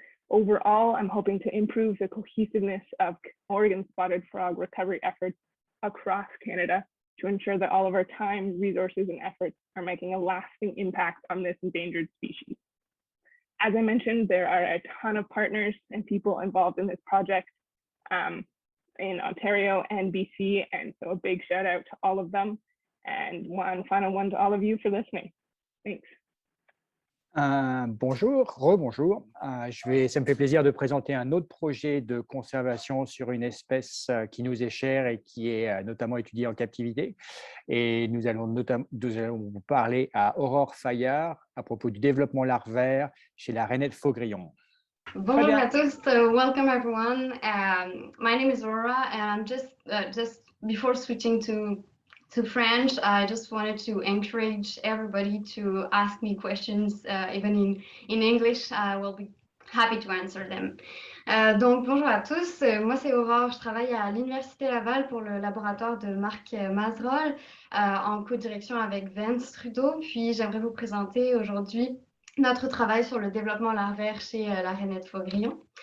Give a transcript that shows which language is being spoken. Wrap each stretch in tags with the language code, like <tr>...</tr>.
<en>Overall, I'm hoping to improve the cohesiveness of Oregon spotted frog recovery efforts across Canada to ensure that all of our time, resources, and efforts are making a lasting impact on this endangered species. As I mentioned, there are a ton of partners and people involved in this project in Ontario and BC, and so a big shout out to all of them, and one final one to all of you for listening. Thanks.</en> <fr>Bonjour, rebonjour. Ça me fait plaisir de présenter un autre projet de conservation sur une espèce qui nous est chère et qui est notamment étudiée en captivité. Et nous allons vous parler à Aurore Fayard à propos du développement larvaire chez la rainette faux-grillon. Bonjour à tous,</fr> <en>welcome everyone. My name is Aurora, and I'm just before switching to French, I just wanted to encourage everybody to ask me questions, even in English. I will be happy to answer them.</en> <fr>Donc bonjour à tous, moi c'est Aurore, je travaille à l'Université Laval pour le laboratoire de Marc Mazerolles en co-direction avec Vance Trudeau, puis j'aimerais vous présenter aujourd'hui notre travail sur le développement larvaire chez la rainette faux-grillon.</fr>